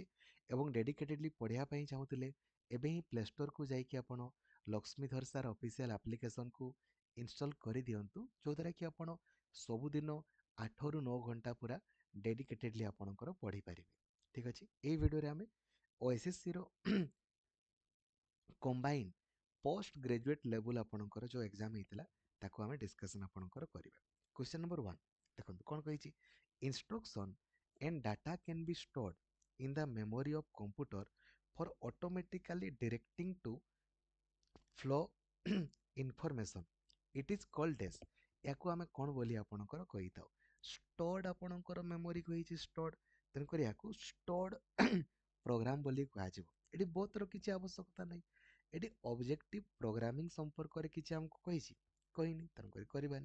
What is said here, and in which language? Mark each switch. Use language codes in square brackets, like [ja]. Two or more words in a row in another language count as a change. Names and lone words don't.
[or] ଏବଂ ଡେଡିକେଟେଡ଼ଲି ପଢ଼ିବା ପାଇଁ ଚାହୁଁଥିଲେ ଏବେ ହିଁ ପ୍ଲେ ଷ୍ଟୋରକୁ ଯାଇକି ଆପଣ ଲକ୍ଷ୍ମୀଧର ସାର୍ [en] official application [or] ଇନଷ୍ଟଲ୍ କରିଦିଅନ୍ତୁ, ଯେଉଁଦ୍ୱାରା କି ଆପଣ ସବୁଦିନ 8ରୁ 9 ଘଣ୍ଟା ପୁରା ଡେଡିକେଟେଡ଼ଲି ଆପଣଙ୍କର ପଢ଼ିପାରିବେ। ଠିକ୍ ଅଛି। ଏହି ଭିଡ଼ିଓରେ ଆମେ OSSCର [en] combined post graduate level [or] ଆପଣଙ୍କର ଯେଉଁ ଏକ୍ଜାମ୍ ହେଇଥିଲା ତାକୁ ଆମେ ଡିସ୍କସନ୍ ଆପଣଙ୍କର କରିବା। [en] question number 1 [or] ଦେଖନ୍ତୁ କ'ଣ କହିଛି। [en] ଇନଷ୍ଟ୍ରକ୍ସନ୍ and data can be stored in the memory of computer for automatically directing to flow information. It is called as, [or] ୟାକୁ ଆମେ କ'ଣ ବୋଲି ଆପଣଙ୍କର କହିଥାଉ। ଷ୍ଟୋର୍ଡ ଆପଣଙ୍କର ମେମୋରି କହିଛି ଷ୍ଟୋର୍ଡ, ତେଣୁକରି ୟାକୁ [en] stored program [or] ବୋଲି କୁହାଯିବ। ଏଠି ବୋଥର କିଛି ଆବଶ୍ୟକତା ନାହିଁ। ଏଠି [en] objective programming [or] ସମ୍ପର୍କରେ କିଛି ଆମକୁ କହିଛି, କହିନି, ତେଣୁକରି କରିବାନି।